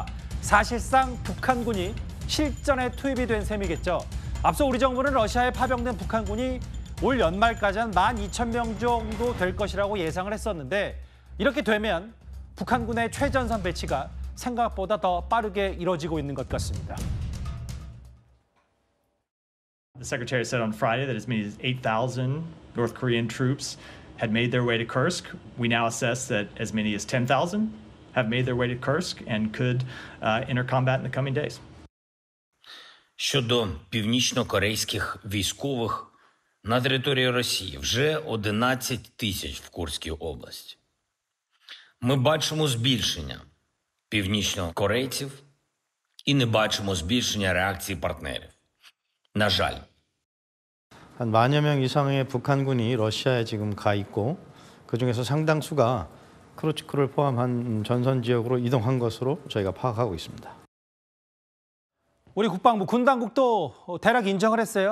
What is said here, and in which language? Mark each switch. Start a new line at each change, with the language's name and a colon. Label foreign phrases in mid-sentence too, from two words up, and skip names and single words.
Korean: 사실상 북한군이 실전에 투입이 된 셈이겠죠. 앞서 우리 정부는 러시아에 파병된 북한군이 올 연말까지 한 12,000명 정도 될 것이라고 예상을 했었는데, 이렇게 되면 북한군의 최전선 배치가 생각보다 더 빠르게 이뤄지고 있는 것 같습니다.
English: The secretary said on Friday that as many as 8,000 North Korean troops had made their way to Kursk. We now assess that as many as 10,000 have made their way to Kursk and could enter combat in the coming days.
Ukrainian: Щодо північно-корейських військових на території Росії вже 11 тисяч в Курській області. Ми бачимо збільшення північно-корейців і не бачимо збільшення реакції партнерів. На жаль.
Korean: 한 만여 명 이상의 북한군이 러시아에 지금 가 있고, 그중에서 상당수가 크루츠크를 포함한 전선 지역으로 이동한 것으로 저희가 파악하고 있습니다. 우리 국방부, 군 당국도 대략 인정을 했어요.